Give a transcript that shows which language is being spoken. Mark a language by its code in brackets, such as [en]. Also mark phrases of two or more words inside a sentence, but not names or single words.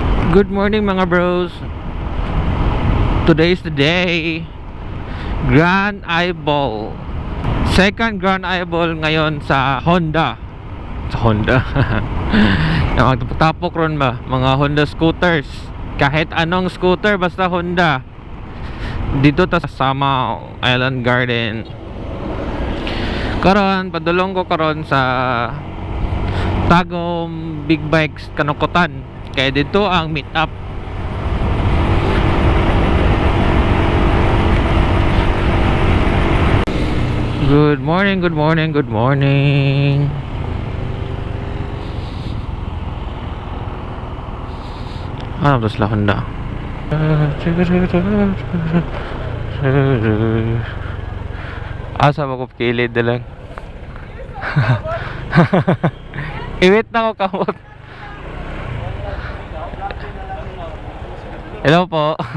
[en] Good morning mga bros. Today is the day. [tl] Grand Eyeball. Second Grand Eyeball ngayon sa Honda. [ceb] Sa Honda. Magtapok ron ba? Mga Honda scooters. [tl] Kahit anong scooter basta Honda. Dito ta sa Samal Island Garden. [ceb] Karon padulong ko karon sa Tagum Big Bikes Kanukutan. [tl] Kaya dito ang meet up. [en] Good morning, good morning, good morning. [tl] Ano to sila Honda? [ceb] Asa ba ko kilid na lang. Iwit na ko kamot. [tl] Hello po.